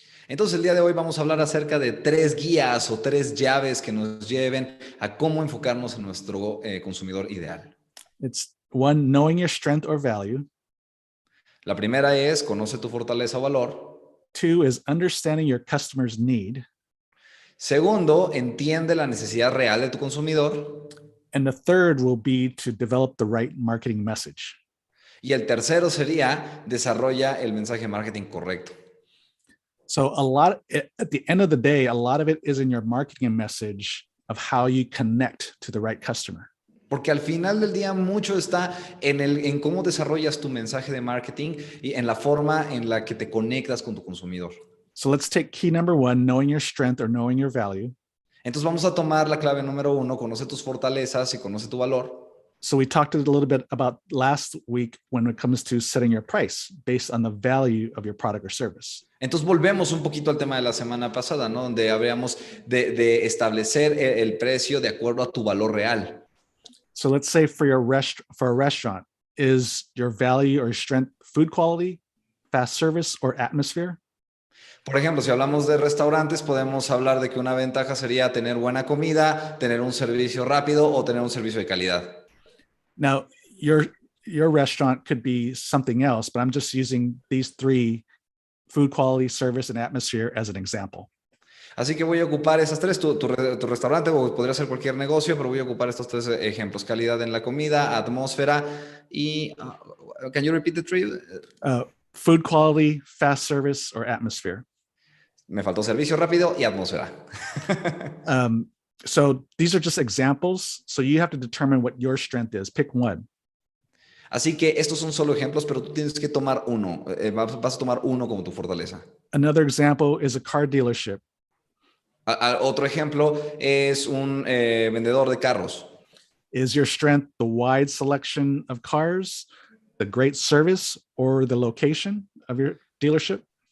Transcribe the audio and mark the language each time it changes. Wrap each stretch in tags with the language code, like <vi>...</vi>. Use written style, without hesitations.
<es>Entonces, el día de hoy vamos a hablar acerca de 3 guías o 3 llaves que nos lleven a cómo enfocarnos en nuestro consumidor ideal.</es> <en>It's one, knowing your strength or value.</en> <es>La primera es conoce tu fortaleza o valor.</es> <en>2 is understanding your customer's need.</en> <es>Segundo, entiende la necesidad real de tu consumidor.</es> <en>And the third will be to develop the right marketing message.</en> <es>Y el tercero sería desarrolla el mensaje de marketing correcto.</es> <en>So at the end of the day, a lot of it is in your marketing message of how you connect to the right customer.</en> <es>Porque al final del día mucho está en cómo desarrollas tu mensaje de marketing y en la forma en la que te conectas con tu consumidor.</es> <en>So let's take key number 1, knowing your strength or knowing your value.</en> <es>Entonces vamos a tomar la clave número 1, conoce tus fortalezas y conoce tu valor.</es> <en>So we talked a little bit about last week when it comes to setting your price based on the value of your product or service.</en> <es>Entonces volvemos un poquito al tema de la semana pasada, ¿no? Donde habríamos de establecer el precio de acuerdo a tu valor real.</es> <en>So let's say for a restaurant, is your value or strength food quality, fast service, or atmosphere?</en> <es>Por ejemplo, si hablamos de restaurantes, podemos hablar de que una ventaja sería tener buena comida, tener un servicio rápido o tener un servicio de calidad.</es> <en>Now, your restaurant could be something else, but I'm just using these 3, food quality, service, and atmosphere, as an example.</en> <es>Así que voy a ocupar esas 3, tu restaurante, o podría ser cualquier negocio, pero voy a ocupar estos 3 ejemplos: calidad en la comida, atmósfera y</es> <en>can you repeat the 3? Food quality, fast service, or atmosphere.</en> <es>Me faltó servicio rápido y atmósfera.</es> <en>So these are just examples. So you have to determine what your strength is. Pick one.</en> <es>Así que estos son solo ejemplos, pero tú tienes que tomar uno. Vas a tomar uno como tu fortaleza.</es> <en>Another example is a car dealership.</en> <es>Otro ejemplo es un vendedor de carros.</es> <en>Is your strength the wide selection of cars, the great service, or the location of your dealership?</en>